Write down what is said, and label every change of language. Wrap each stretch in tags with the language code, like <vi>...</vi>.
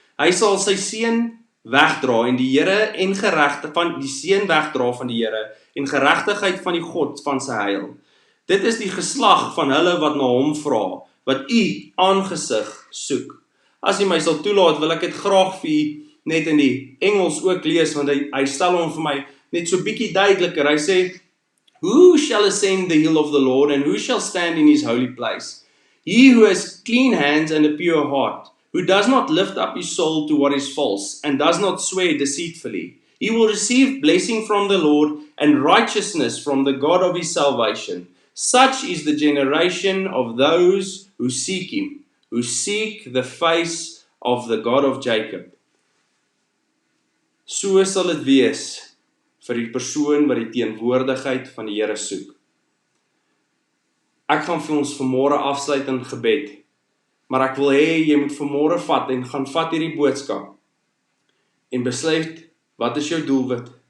<af>Hy sal sy seën wegdra en die Here en die seën wegdra van die Here en geregtigheid van die God van sy heil. Dit is die geslag van hulle wat na hom vra, wat u aangesig soek. As u my sal toelaat, wil ek dit graag vir u net in die Engels ook lees, want hy stel hom vir my net so bietjie duideliker. Hy sê,</af> <en>Who shall ascend the hill of the Lord, and who shall stand in his holy place? He who has clean hands and a pure heart, who does not lift up his soul to what is false, and does not swear deceitfully. He will receive blessing from the Lord, and righteousness from the God of his salvation. Such is the generation of those who seek him, who seek the face of the God of Jacob.</en> <af>So sal dit wees vir die persoon wat die teenwoordigheid van die Here soek. Ek gaan vir ons vanmôre afsluit in gebed, maar ek wil hê jy moet vanmôre vat en gaan vat hierdie boodskap en besluit, wat is jou doelwit?</af>